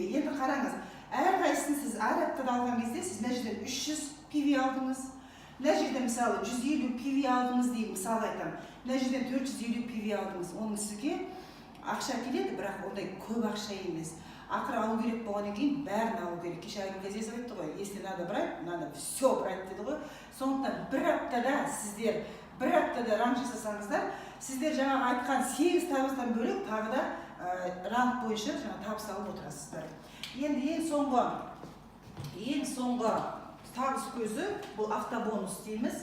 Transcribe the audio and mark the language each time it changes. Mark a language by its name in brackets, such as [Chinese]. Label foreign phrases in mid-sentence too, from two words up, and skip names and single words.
[Kazakh] Енді қараңыз, әр қайсысын сіз әр аптада алған кезде сіз мына жерден 300 PV алдыңыз. Мына жерден мысалы 150 PV алдыңыз дейік, мысалы айтам. Мына жерден 450 PV алдыңыз. Оның сізге ақша келеді, бірақ ондай көп ақша емес. Ақыры алу керек болғаннан кейін бәрін алу керек. Кеше Айгүл Газизова айтты ғой, [Russian] если надо брать, надо все брать [Kazakh] деді ғой. Сондықтан бір аптада ранг жасасаңыздар, сіздер жаңағы айтқан 8 табыстан бөлек тағы да ранг бойынша табыс алып отырасыздар. Енді ең соңғы табыс көзі бұл автобонус дейміз.